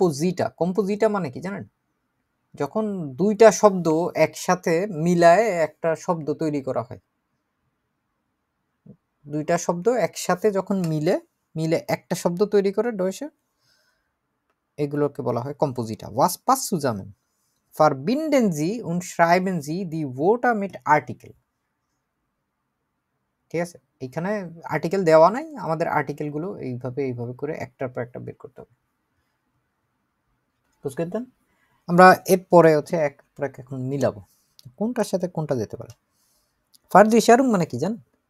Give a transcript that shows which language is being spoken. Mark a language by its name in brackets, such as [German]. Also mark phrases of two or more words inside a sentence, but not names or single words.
[Bangla] কম্পোজিটা, কম্পোজিটা মানে কি জানেন? যখন দুইটা শব্দ একসাথে মিলায় একটা শব্দ তৈরি করা হয়, দুইটা শব্দ একসাথে যখন মিলে একটা শব্দ তৈরি করে ডয়েশে, এগুলোকে বলা হয় কম্পোজিটা। [German] Was passt zusammen? Verbinden Sie und schreiben Sie die Wörter mit Artikel. [Bangla] ঠিক আছে, এখানে আর্টিকেল দেওয়া নাই, আমাদের আর্টিকেল গুলো এইভাবে করে একটার পর একটা বের করতে হবে, বুঝতে দেন। আমরা এরপরে হচ্ছে এক পর এক এখন মিলাবো কোনটার সাথে কোনটা যেতে পারে। ফার্জিশারুং মানে কি জান?